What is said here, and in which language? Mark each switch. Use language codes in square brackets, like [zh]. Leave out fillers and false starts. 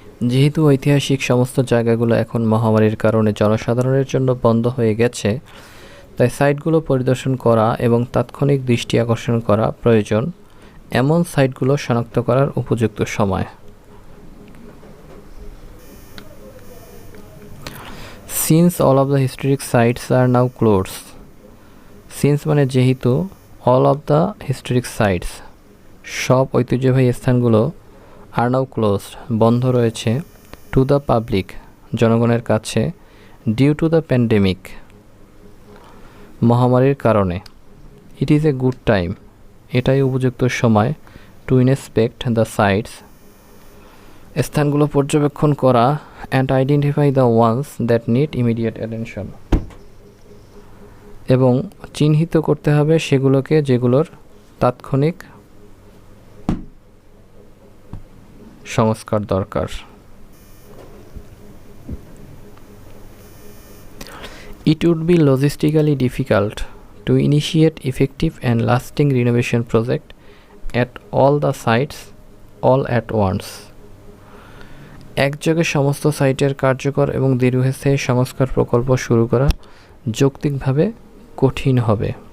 [bn] যেহেতু ঐতিহাসিক সমস্ত জায়গাগুলো এখন মহামারীর কারণে জনসাধারণের জন্য বন্ধ হয়ে গেছে, তাই সাইটগুলো পরিদর্শন করা এবং তাৎক্ষণিক দৃষ্টি আকর্ষণ করা প্রয়োজন এমন সাইটগুলো শনাক্ত করার উপযুক্ত সময়। [en] Since all of the historic sites are now closed, since [bn] মানে যেহেতু [en] all of the historic sites [bn] সব ঐতিহ্যবাহী স্থানগুলো [en] are now closed [bn] বন্ধ রয়েছে [en] to the public [bn] জনগণের কাছে [en] due to the pandemic [bn] মহামারীর কারণে [en] it is a good time [bn] এটাই উপযুক্ত সময় [en] to inspect the sites [bn] স্থানগুলো পর্যবেক্ষণ করা [en] and identify the ones that need immediate attention [bn] এবং চিহ্নিত করতে হবে সেগুলোকে যেগুলোর তাৎক্ষণিক সংস্কার দরকার। [en] It would be logistically difficult to initiate effective and lasting renovation project at all the sites all at once. [bn] একযোগে সমস্ত সাইটের কার্যকর এবং দীর্ঘস্থায়ী সংস্কার প্রকল্প শুরু করা যৌক্তিকভাবে কঠিন হবে।